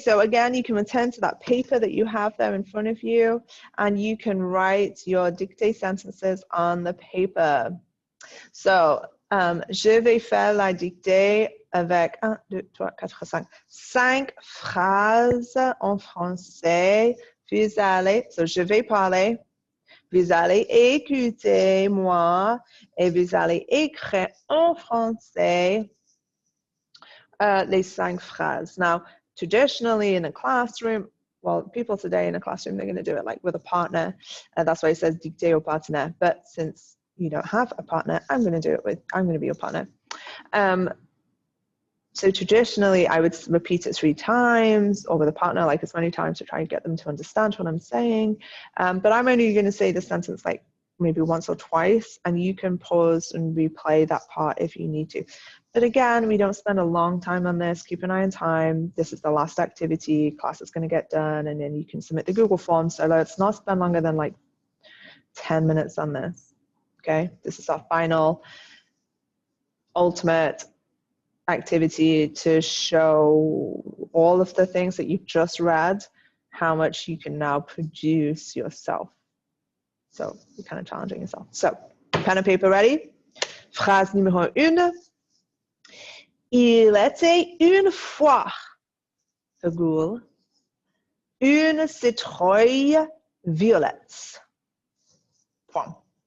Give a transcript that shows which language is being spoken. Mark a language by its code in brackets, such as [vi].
[en] So again, you can attend to that paper that you have there in front of you, and you can write your dictée sentences on the paper. [fr] So, je vais faire la dictée avec 1, 2, 3, 4, 5, 5 phrases en français. Vous allez, so je vais parler, vous allez écouter moi, et vous allez écrire en français les 5 phrases. [en] Now, traditionally in a classroom, well, people today in a classroom, they're going to do it like with a partner. That's why it says dictée au partenaire. But since you don't have a partner, I'm going to be your partner. So traditionally, I would repeat it 3 times, or with a partner, like as many times to try and get them to understand what I'm saying. But I'm only going to say the sentence like maybe once or twice, and you can pause and replay that part if you need to. But again, we don't spend a long time on this. Keep an eye on time. This is the last activity. Class is going to get done, and then you can submit the Google form. So let's not spend longer than like 10 minutes on this. Okay, this is our final, ultimate activity to show all of the things that you've just read, how much you can now produce yourself. So you're kind of challenging yourself. So pen and paper ready? Phrase numéro 1. [fr] Il était une fois, virgule, une citrouille violette. Point.